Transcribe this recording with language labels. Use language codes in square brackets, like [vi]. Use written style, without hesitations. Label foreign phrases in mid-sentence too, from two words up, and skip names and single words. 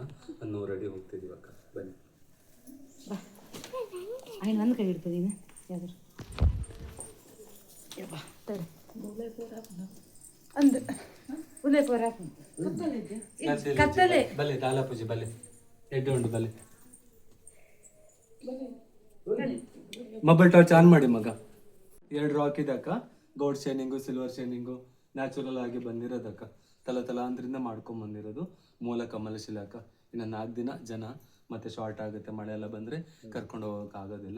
[kn] 100 ಅಡಿ ಹೋಗ್ತಿದೀವಿ ಅಕ್ಕ. ಬನ್ನಿ. ನನ್ನ ಕೈ ಹಿಡ್ತದೀನಿ [tcy] ಬಲೆ ದಾಲ ಪೂಜೆ ಬಲೆ ಎಡ್ಡೆ ಉಂಟು ಬಲೆ. [en] mobile torch on [kn] ಮಾಡಿ ಮಗ. 2 ರಾಕ್ ಇದೆ ಅಕ್ಕ. [en] gold shining, silver shining natural [kn] ಆಗಿ ಬಂದಿರೋದಕ್ಕ. ತಲಾಂತರಿಂದ ಮಾಡ್ಕೊಂಡ್ ಬಂದಿರೋದು ಮೂಲ ಕಮಲ ಶಿಲೆ ಅಕ್ಕ. ಇನ್ನು 4 ದಿನ ಜನ ಮತ್ತೆ ಶಾರ್ಟ್ ಆಗುತ್ತೆ, ಮಳೆ ಎಲ್ಲ ಬಂದ್ರೆ ಕರ್ಕೊಂಡು ಹೋಗಕ್ ಆಗೋದಿಲ್ಲ.